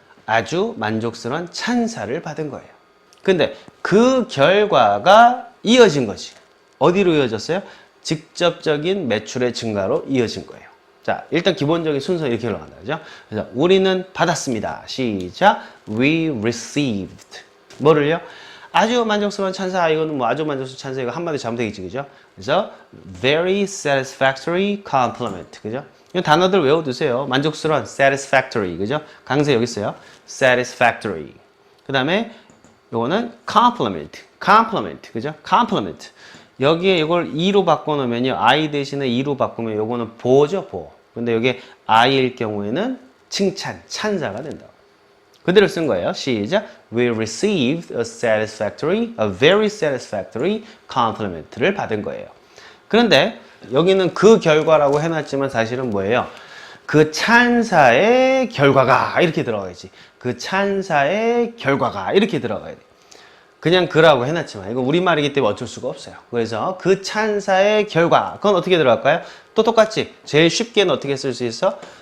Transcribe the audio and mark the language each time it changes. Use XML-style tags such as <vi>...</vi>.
<ko>아주 만족스러운 찬사를 받은 거예요. 근데 그 결과가 이어진 거지. 어디로 이어졌어요? 직접적인 매출의 증가로 이어진 거예요. 자, 일단 기본적인 순서 이렇게 흘러간다. 그죠? 그래서 우리는 받았습니다. 시작.</ko> <en>We received.</en> <ko>뭐를요? 아주 만족스러운 찬사. 이거는 뭐 아주 만족스러운 찬사. 이거 한마디 잘못되겠지. 그죠? 그래서</ko> <en>very satisfactory compliment.</en> <ko>그죠? 이 단어들 외워두세요. 만족스러운 satisfactory. 그죠? 강세 여기 있어요. satisfactory. 그 다음에 요거는 complement, 그죠?</ko> <en>complement.</en> <ko>여기에 이걸 E로 바꿔놓으면요. I 대신에 E로 바꾸면 요거는 보죠, 보. 근데 여기 I일 경우에는 칭찬, 찬사가 된다고. 그대로 쓴 거예요. 시작.</ko> <en>We received a very satisfactory compliment</en> <ko>를 받은 거예요. 그런데 여기는 그 결과라고 해놨지만 사실은 뭐예요? 그 찬사의 결과가 이렇게 들어가야지. 그 찬사의 결과가 이렇게 들어가야 돼. 그냥 그라고 해놨지만 이거 우리말이기 때문에 어쩔 수가 없어요. 그래서 그 찬사의 결과 그건 어떻게 들어갈까요? 또 똑같이 제일 쉽게는 어떻게 쓸 수 있어?</ko>